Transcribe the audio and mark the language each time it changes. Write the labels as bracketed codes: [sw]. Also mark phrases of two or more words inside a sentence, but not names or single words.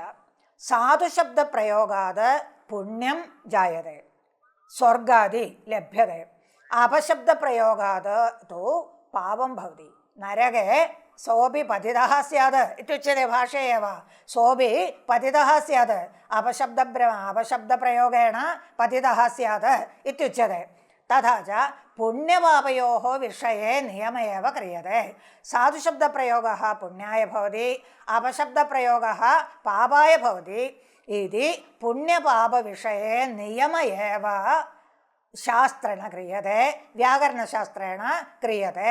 [sa] സാധുശബ്ദപ്രയോഗാത് പുണ്യം ജായതേ, സ്വർഗാദി ലഭ്യതേ. അപശബ്ദപ്രയോഗാത് തു പാപം ഭവതി, നരകേ സോപി പതിതഃ സ്യാത് ഇത്യുച്യത്തെ. ഭാഷയേവ സോപി പതിതഃ സ്യാത്, അപശബ്ദപ്രയോഗേണ പതിതഃ സ്യാത് ഇത്യുച്യത്തെ. तथा च पुण्यपापयोः विषये नियम एव क्रियते। साधुशब्दप्रयोगः पुण्याय भवति, अपशब्दप्रयोगः पापाय भवति इति पुण्यपापविषये नियम एव शास्त्रेण क्रियते, व्याकरणशास्त्रेण क्रियते।